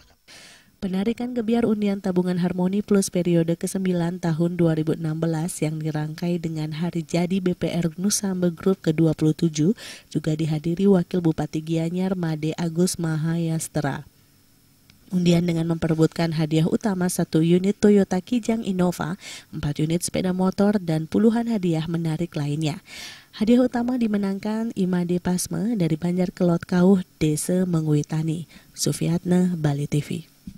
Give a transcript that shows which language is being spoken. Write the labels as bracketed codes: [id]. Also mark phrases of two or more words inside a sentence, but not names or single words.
[id] Penarikan gebiar undian tabungan Harmoni Plus periode ke-9 tahun 2016 yang dirangkai dengan hari jadi BPR Nusamba Group ke-27 juga dihadiri Wakil Bupati Gianyar Made Agus Mahayastra. Undian dengan memperebutkan hadiah utama 1 unit Toyota Kijang Innova, 4 unit sepeda motor, dan puluhan hadiah menarik lainnya. Hadiah utama dimenangkan Imade Pasme dari Banjar Kelot Kauh, Desa Mengui Tani. Sufiatna, Bali TV.